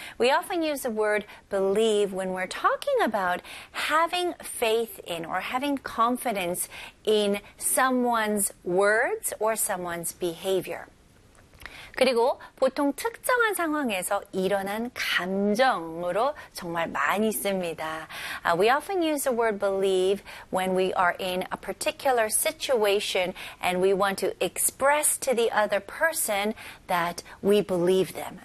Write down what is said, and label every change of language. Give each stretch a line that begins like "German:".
English: We often use the word believe when we're talking about having faith in or having confidence in someone's words or someone's behavior.
Korean: 그리고 보통 특정한 상황에서 일어난 감정으로 정말 많이 씁니다.
English: We often use the word believe when we are in a particular situation and we want to express to the other person that we believe them.